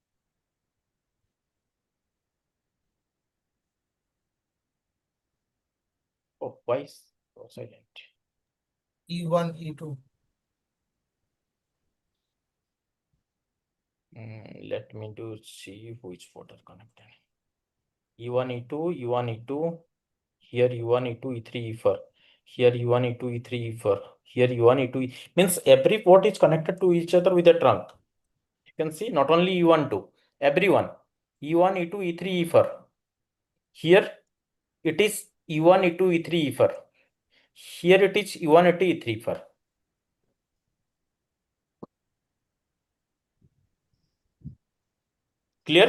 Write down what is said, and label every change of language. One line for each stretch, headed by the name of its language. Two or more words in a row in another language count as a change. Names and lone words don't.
English: Oh, why is so silent? E1, E2. Let me do see which port are connected. E1, E2, E1, E2. Here E1, E2, E3, E4. Here E1, E2, E3, E4. Here E1, E2, means every port is connected to each other with a trunk. You can see not only E1, 2, everyone. E1, E2, E3, E4. Here it is E1, E2, E3, E4. Here it is E1, E2, E3, E4. Clear?